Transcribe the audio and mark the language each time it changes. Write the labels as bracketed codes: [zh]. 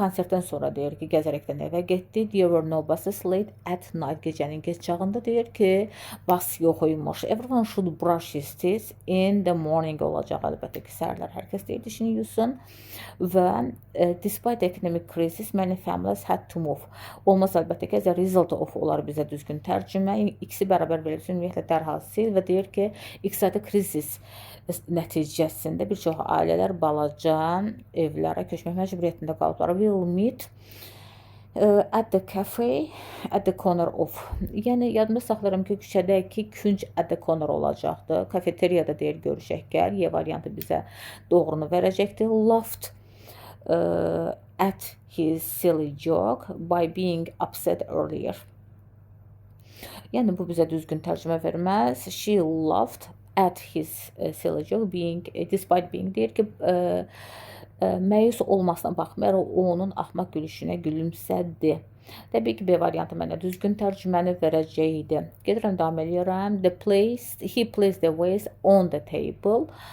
[az] Konsertdən sonra deyir ki, gəzərəkdən evə getdi. There were no buses late at night. Gecənin geç çağında deyir ki, bus yox imiş. [en] Everyone should brush his teeth in the morning olacaq. [az] Əlbəttə ki, səhərlər hər kəs deyir dişini yusun. [en] Və despite economic crisis, many families had to move. [az] Olmaz əlbəttə ki, as a result of olar bizə düzgün tərcümə. İkisi bərabər verilsin, ümumiyyətlə dərhal sil və deyir ki, iqtisadi krisis nəticəsində bir çox ailələr balaca evlərə köçmək məcburiyyətində qalıblar. [en] We'll meet at the cafe at the corner of. [az] Yəni, yadımda saxlayıram ki, küçədəki künc at the corner olacaqdır. Kafeteriyada deyir, görüşək gəl. Y variantı bizə doğrunu verəcəkdir. [en] Laughed at his silly joke by being upset earlier. [az] Yəni, bu bizə düzgün tərcümə verməz. She laughed at his silly joke despite being deyir ki, məyus olmasına baxmayaraq o onun axmaq gülüşünə gülümsədi. Təbii ki, B variantı mənə düzgün tərcüməni verəcəkdi. Gedirəm, davam edirəm. [en] He placed the vase on the table.